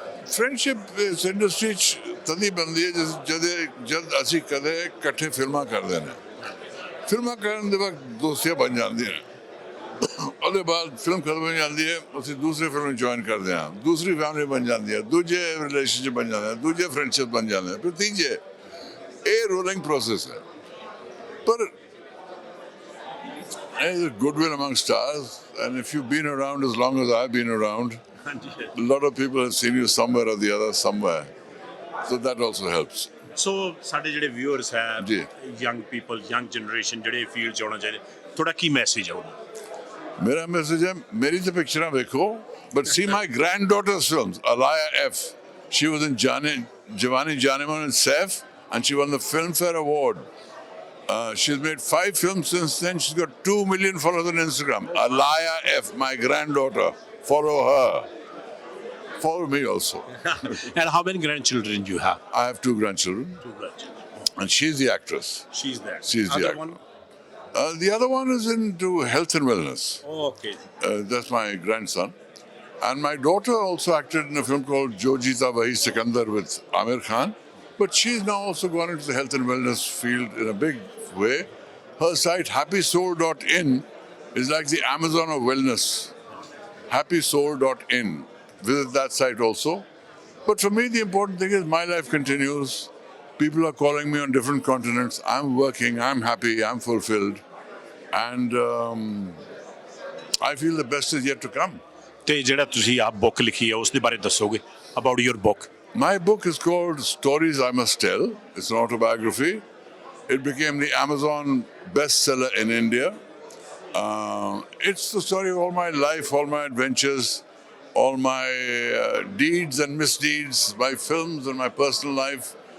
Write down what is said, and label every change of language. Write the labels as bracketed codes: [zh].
[pa] Friendship ਇਸ industry 'ਚ ਤਦ ਹੀ ਬਣਦੀ ਹੈ ਜਦ ਅਸੀਂ ਕਦੇ ਇਕੱਠੇ ਫਿਲਮਾਂ ਕਰਦੇ ਨੇ। ਫਿਲਮਾਂ ਕਰਨ ਦੇ ਵਕਤ ਦੋਸਤੀਆਂ ਬਣ ਜਾਂਦੀਆਂ ਨੇ। ਉਹਦੇ ਬਾਅਦ ਫਿਲਮ ਖਤਮ ਹੋ ਜਾਂਦੀ ਹੈ, ਅਸੀਂ ਦੂਸਰੀ ਫਿਲਮ ਜੁਆਇਨ ਕਰਦੇ ਹਾਂ, ਦੂਸਰੀ ਫੈਮਿਲੀ ਬਣ ਜਾਂਦੀ ਹੈ, ਦੂਜੇ ਰਿਲੇਸ਼ਨਸ਼ਿਪ ਬਣ ਜਾਂਦੇ ਨੇ, ਦੂਜੇ ਫਰੈਂਡਸ਼ਿਪ ਬਣ ਜਾਂਦੇ ਨੇ, ਫਿਰ ਤੀਜੇ। ਇਹ ਰੋਲਿੰਗ ਪ੍ਰੋਸੈਸ ਹੈ। [en] ਪਰ there's a goodwill among stars, and if you've been around as long as I've been around, a lot of people have seen you somewhere or the other somewhere, so that also helps. [pa] ਸੋ ਸਾਡੇ ਜਿਹੜੇ viewers ਹੈ, young people, young generation ਜਿਹੜੇ field 'ਚ ਆਉਣਾ ਚਾਹੀਦੇ, ਤੁਹਾਡਾ ਕੀ message ਹੈ ਉਹਦਾ? ਮੇਰਾ ਮੈਸੇਜ ਹੈ, ਮੇਰੀ ਤਾਂ ਪਿਕਚਰਾਂ ਵੇਖੋ, [en] but see my granddaughter's films. Alaya F. She was in Jawani Janeman and Saif, and she won the Filmfare Award. She's made 5 films since then. She's got 2 million followers on Instagram. Alaya F, my granddaughter. Follow her. Follow me also. And how many grandchildren you have? I have 2 grandchildren. 2 grandchildren. And she's the actress. She's there. She's the actor. One? The other one is into health and wellness. Oh, okay. That's my grandson. And my daughter also acted in a film called Jo Jeeta Wahi Sikandar with Amir Khan. But she's now also gone into the health and wellness field in a big way. Her site, happysoul.in, is like the Amazon of wellness. Happysoul.in. Visit that site also. But for me, the important thing is my life continues. People are calling me on different continents. I'm working, I'm happy, I'm fulfilled. and I feel the best is yet to come. [pa] ਤੇ ਜਿਹੜਾ ਤੁਸੀਂ ਆਪ book ਲਿਖੀ ਹੈ ਉਸ ਦੇ ਬਾਰੇ ਦੱਸੋਗੇ [en] About your book? My book is called Stories I Must Tell. It's an autobiography. It became the Amazon bestseller in India. It's the story of all my life, all my adventures, all my deeds and misdeeds, my films and my personal life.